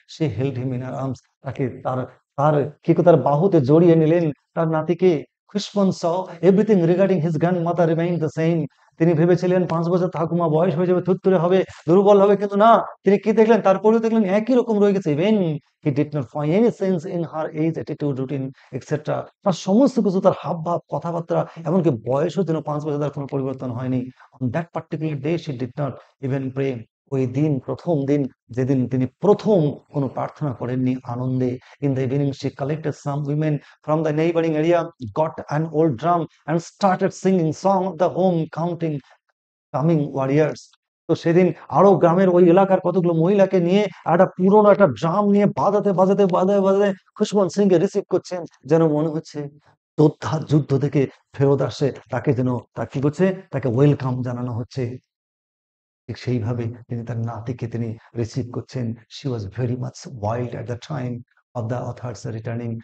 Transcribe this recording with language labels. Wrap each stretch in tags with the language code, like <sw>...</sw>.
<en>সে held him in her arms.</en> <bn>তাকে তার তার তার বাহুতে জড়িয়ে নিলেন তার নাতিকে।</bn> <en>Khushwant saw everything regarding his grandmother remained the same।</en> <bn>তিনি ভেবেছিলেন 5 বছর ঠাকুমা বয়স হয়ে যাবে, থুরথুরে হবে, দুর্বল হবে, কিন্তু না, তিনি কি দেখলেন, তারপরেও দেখলেন একই রকম রয়ে গেছে।</bn> <en>Even he did not find any change in her age, attitude, routine etcetera.</en> <bn>তার সমস্ত কিছু, তার হাবভাব, কথাবার্তা, এমনকি বয়সও যেন 5 বছর তার কোনো পরিবর্তন হয়নি।</bn> <en>On that particular day she did not even pray।</en> <bn>ওই দিন, প্রথম দিন, যেদিন তিনি প্রথম কোনো প্রার্থনা করেননি আনন্দে।</bn> <en>In the evening she collected some women from the neighboring area, got an old drum and started singing song of the home counting coming warriors।</en> <bn>তো সেদিন আরো গ্রামের ওই এলাকার কতগুলো মহিলাকে নিয়ে একটা পুরোনো একটা ড্রাম নিয়ে বাজাতে খুশবন্ত সিং কে রিসিভ করছেন, যেন মনে হচ্ছে যোদ্ধা যুদ্ধ থেকে ফেরত আসে, তাকে যেন তা কি করছে, তাকে ওয়েলকাম জানানো হচ্ছে। ঠিক সেইভাবে তিনি তার নাতিকে তিনি রিসিভ করছেন।</bn> <en>She was very much wild at the time of the author's returning.</en>